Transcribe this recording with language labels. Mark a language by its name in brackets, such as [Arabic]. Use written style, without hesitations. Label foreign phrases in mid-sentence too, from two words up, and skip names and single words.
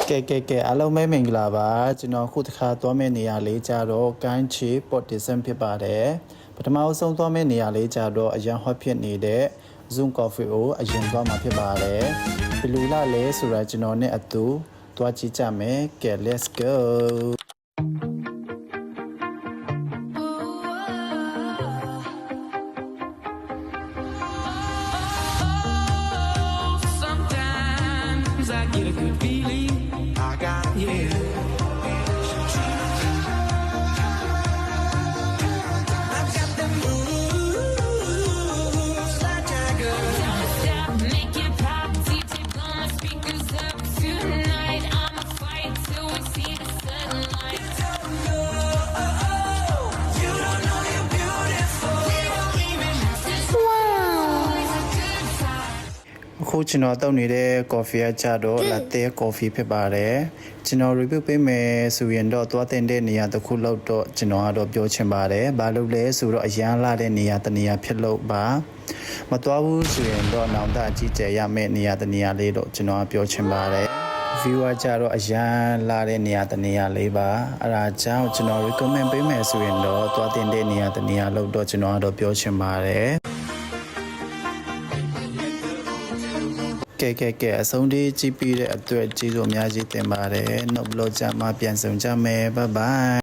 [Burmese] ကဲအားလုံးပဲမင်္ဂလာပါကျွန်တော်ခုတစ်ခါသွားမယ့်နေရာလေးကြတော့ကမ်းခြေ Port Dickson ဖြစ်ပါတယ်ပထမဆုံးသွားမယ့်နေရာလေးကြတော့အရန်ဟော့ဖြစ်နေတဲ့ Zoom Coffee ကိုအရင်သွားမှာဖြစ်ပါတယ်ဘယ်လိုလဲဆိုတာကျွန်တော်နဲ့အတူသွားကြည့်ကြမယ်ကဲ [English] let's go I get a good feeling. I got yeah. I've got the moves like Jagger. Don't stop, make it pop. DJ blow my speakers up tonight. I'ma fight till we see the sunlight. You don't know you're beautiful. We don't even have to It's a good time. [Burmese] အခုကျွန်တော်တောက်နေတဲ့ coffee ကကြတော့ [English] latte coffee [Burmese] ဖြစ်ပါတယ်ကျွန်တော် review ပေးမယ်ဆိုရင်တော့သွားတင်တဲ့နေရာတစ်ခုလောက် တော့ကျွန်တော်ကတော့ပြောချင်ပါတယ်ဘာလို့လဲဆိုတော့အရန်လာတဲ့နေရာတနေရာဖြစ်လို့ပါ မသွားဘူးဆိုရင်တော့နောင်တအကြီးကျယ်ရမယ့်နေရာတနေရာလေးတော့ကျွန်တော်ပြောချင်ပါတယ် viewer ကြတော့အရန်လာတဲ့နေရာတနေရာလေးပါအဲဒါကြောင့်ကျွန်တော် recommend ပေးမယ်ဆိုရင်တော့သွားတင်တဲ့နေရာတနေရာလောက်တော့ကျွန်တော်ကတော့ပြောချင်ပါတယ်ကဲအဆုံးထိကြည့်ပြီးတဲ့အတွက်ကျေးဇူးအများကြီးတင်ပါတယ်နောက်ဘလော့ကြမှာပြန်ဆောင်ကြမယ်ဘိုင်ဘိုင်